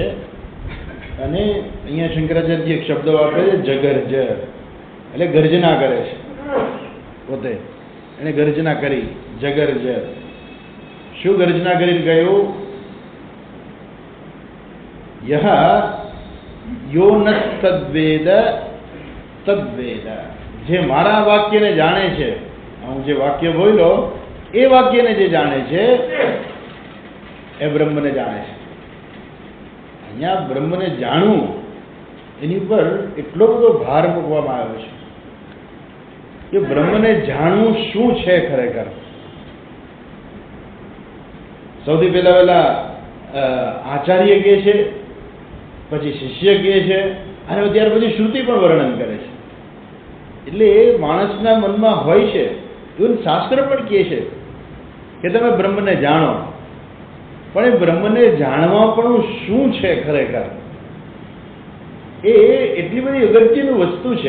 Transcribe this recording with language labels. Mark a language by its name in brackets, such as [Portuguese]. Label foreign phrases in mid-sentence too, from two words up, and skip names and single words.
[Gujarati] અને અહીંયા શંકરાચાર્યજી એક શબ્દ વાપરે છે, જગર્જ, એટલે ગર્જના કરે છે પોતે. એને ગર્જના કરી, જગર્જ. શું ગર્જના કરીને કહ્યું? [Sanskrit] यह यो न तद्वेद तद्वेद, [Gujarati] જે મારા વાક્ય ને જાણે છે, હું જે વાક્ય બોલું એ વાક્ય ને જે જાણે છે એ બ્રહ્મ ને જાણે છે. અહીંયા બ્રહ્મ ને જાણું એની પર એટલો બધો ભાર મૂકવામાં આવ્યો છે કે બ્રહ્મ ને જાણું શું છે ખરેખર. સૌથી પહેલા આચાર્ય કહે છે, પછી શિષ્ય કહે છે, અને ત્યાર પછી શ્રુતિ પણ વર્ણન કરે છે. એટલે માણસના મનમાં હોય છે, એવું શાસ્ત્ર પણ કહે છે કે તમે બ્રહ્મને જાણો, પણ એ બ્રહ્મને જાણવા પણ શું છે ખરેખર, એ એટલી બધી અગત્યની વસ્તુ છે.